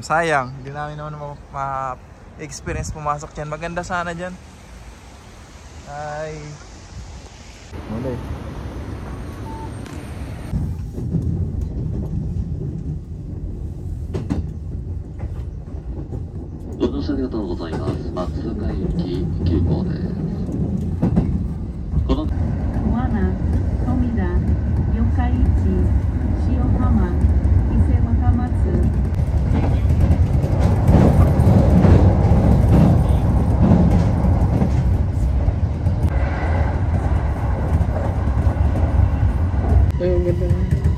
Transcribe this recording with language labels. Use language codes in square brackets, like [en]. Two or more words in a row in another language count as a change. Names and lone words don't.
[tl] Sayang, hindi namin naman ma-experience pumasok dyan. Maganda sana dyan. Ay. Muli. [ja] ご乗車ありがとうございます。松阪行き急行です。この Wana, Tomida, Yokkaichi, Shirohama, Ise Wakamatsu. [tl] Ay, ang ganda na.